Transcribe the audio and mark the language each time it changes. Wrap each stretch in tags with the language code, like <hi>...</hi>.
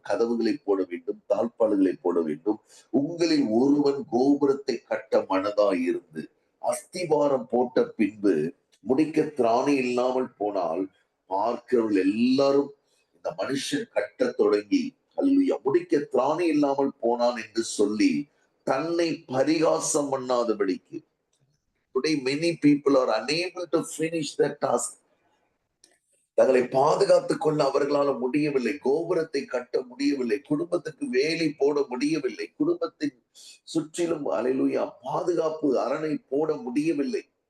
<ta>கதவுகளை போட வேண்டும். தாழ்பால்களை போட வேண்டும். உங்களில் ஒருவன் கோபுரத்தை கட்ட மனதாய் இருந்து அஸ்திவாரம் போட்ட பின்பு முடிக்க திராணி இல்லாமல் போனால் பார்க்கிறவர்கள் எல்லாரும் இந்த மனுஷன் கட்ட தொடங்கி அல்லையா முடிக்க திராணி இல்லாமல் போனான் என்று சொல்லி தன்னை பரிகாசம் பண்ணாதபடிக்கு.</ta> <en>Today many people are unable to finish their task.</en> <ta>தங்களை பாதுகாத்துக் கொள்ள அவர்களால் முடியவில்லை. கோபுரத்தை கட்ட முடியவில்லை. குடும்பத்துக்கு வேலி போட முடியவில்லை. குடும்பத்தின் சுற்றிலும் அல்லேலூயா பாதுகாப்பு அரணை போட முடியவில்லை.</ta>